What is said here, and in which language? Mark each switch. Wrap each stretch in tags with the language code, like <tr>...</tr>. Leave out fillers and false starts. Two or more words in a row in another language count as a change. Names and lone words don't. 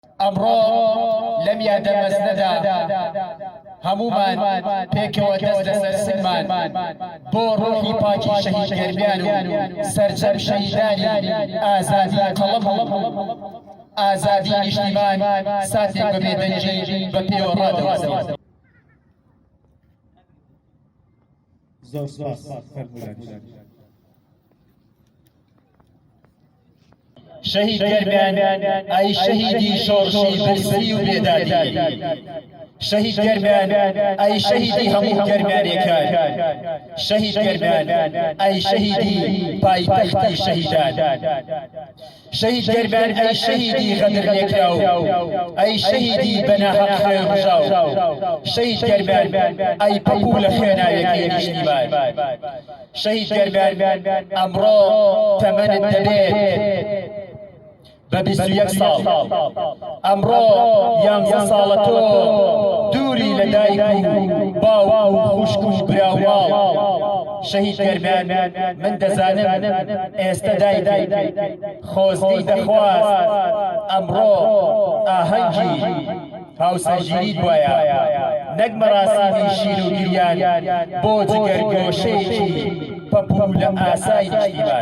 <ckb>ئەمڕۆ لەم یادە مەزنەدا هەمومان پێکەوە دەست لەسەر سنگمان بۆ ڕۆحی پاکی شەهید گەرمیان و سەرجەم شەهیدانی ئازادی قەڵەم ئازادی نیشتیمان ساتێک بە بێدەنجی بە پێوە ڕادەوەستین. زۆر سپاس فەرموویان. شهید گرمیان ای شهیدی شورشی برسی و بیدادی، شهید گرمیان ای شهیدی همو گرمیانیکان، شهید گرمیان ای شهیدی پایتختی شهیدان، شهید گرمیان ای شهیدی غدر نکراو، ای شهیدی بناحق خیر رجاو، شهید گرمیان ای پپول خێناوێکی نیشتیمان، شهید گرمیان ئەمڕۆ تەمەنت دەبێت بە 21 ساڵ، ئەمڕۆ 11 ساڵە تۆ دووری لە دایک و باوک و خوشک و براوماڵ. شەهید گەرمیان من دەزانم ئێستا دایک خۆزگەی دەخواست ئەمڕۆ ئاهەنگی هاوسەرگیریت وایە نەک مەراسیمی شیر و گریان بۆ جگەرگۆشەیەکی پەپوو لە ئاسای نیشتیمان.</ckb>